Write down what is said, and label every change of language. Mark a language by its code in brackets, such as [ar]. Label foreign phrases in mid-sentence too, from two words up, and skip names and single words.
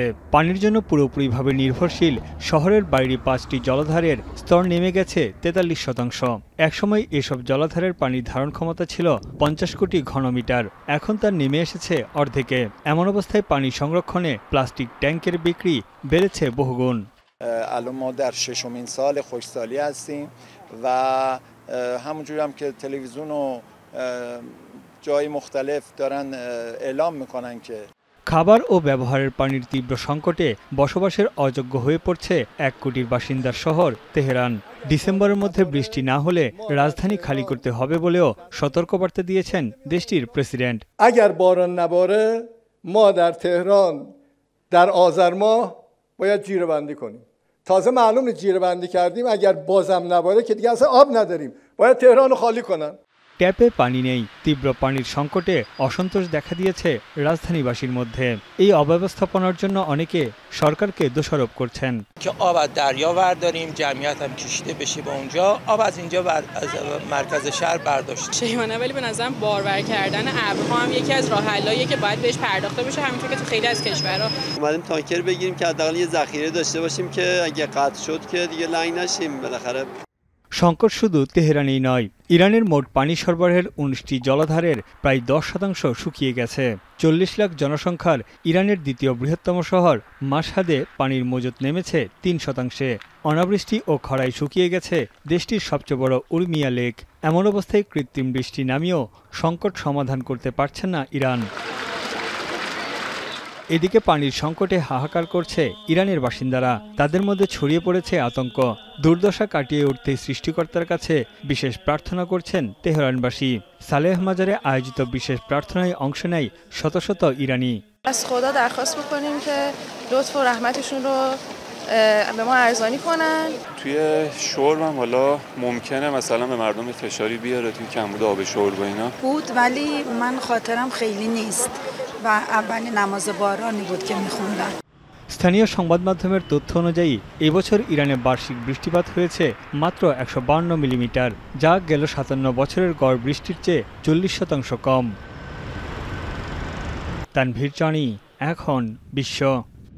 [bn] পানির জন্য পুরোপুরিভাবে নির্ভরশীল শহরের বাইরে 5টি জলাধারের স্তর নেমে গেছে 43%। একসময় এসব জলাধারের পানির ধারণ ক্ষমতা ছিল 50 কোটি ঘনমিটার, এখন তা নেমে এসেছে অর্ধেকে। এমন অবস্থায় পানি সংরক্ষণে প্লাস্টিক ট্যাঙ্কের বিক্রি বেড়েছে বহুগুণ। [fa] الان ما در ششمین سال خشکسالی هستیم و همونجوری هم که تلویزیون و جای مختلف دارن اعلام میکنن که [bn] খাবার ও ব্যবহারের পানির তীব্র সংকটে বসবাসের অযোগ্য হয়ে পড়ছে 1 কোটির বাসিন্দার শহর তেহরান। ডিসেম্বরের মধ্যে বৃষ্টি না হলে রাজধানী খালি করতে হবে বলেও সতর্কবার্তা দিয়েছেন দেশটির প্রেসিডেন্ট। [fa] اگر باران نباره ما در تهران در آذر ماه باید جیره‌بندی کنیم. تازه معلومه جیره‌بندی کردیم اگر بازم نباره که دیگه اصلا آب نداریم. باید تهران رو خالی کنن. [bn] ট্যাপে পানি নেই। তীব্র পানির সংকটে অসন্তোষ দেখা দিয়েছে রাজধানীবাসীর মধ্যে। এই অব্যবস্থাপনার জন্য অনেকে সরকারকে দোষারোপ করছেন। [fa] که آب از دریا برداریم، جمعیت هم کشیده بشه به اونجا، آب از اینجا از مرکز شهر برداشت. شیمانه ولی به نظرم بارور کردن ابرها هم یکی از راه حلاییه که باید بهش پرداخته بشه، همینطور که تو خیلی از کشورها. اومدیم تانکر بگیریم که حداقل یه ذخیره داشته باشیم که اگه قطع شد که دیگه لنگ نشیم بالاخره। [bn] সংকট শুধু তেহরানেই নয়, ইরানের মোট পানি সরবরাহের 19টি জলাধারের প্রায় 10% শুকিয়ে গেছে। 40 লাখ জনসংখ্যার ইরানের দ্বিতীয় বৃহত্তম শহর মাশহাদে পানির মজুত নেমেছে 3%। অনাবৃষ্টি ও খরায় শুকিয়ে গেছে দেশটির সবচেয়ে বড় উর্মিয়া লেক। এমন অবস্থায় কৃত্রিম বৃষ্টি নামিয়েও সংকট সমাধান করতে পারছেন না ইরান। এদিকে পানির সংকটে হাহাকার করছে ইরানের বাসিন্দারা। তাদের মধ্যে ছড়িয়ে পড়েছে আতঙ্ক। দুর্দশা কাটিয়ে উঠতে সৃষ্টিকর্তার কাছে বিশেষ প্রার্থনা করছেন তেহরানবাসী। সালেহ মাজারে আয়োজিত বিশেষ প্রার্থনায় অংশ নেয় শত শত ইরানি। [fa] از خدا درخواست می‌کنیم که لطف و رحمتشون رو به ما ارزانی کنن. توی شرب هم حالا ممکنه مثلا به مردم فشاری بیاره توی کمبود آب شرب و اینا بود، ولی من خاطرم خیلی نیست و اولین نماز بارانی بود که می‌خوندم। [bn] স্থানীয় সংবাদ মাধ্যমের তথ্য অনুযায়ী এবছর ইরানে বার্ষিক বৃষ্টিপাত হয়েছে মাত্র 152 মিলিমিটার, যা গেল 57 বছরের গড় বৃষ্টির চেয়ে 40% কম। তানভীর চানি, এখন বিশ্ব।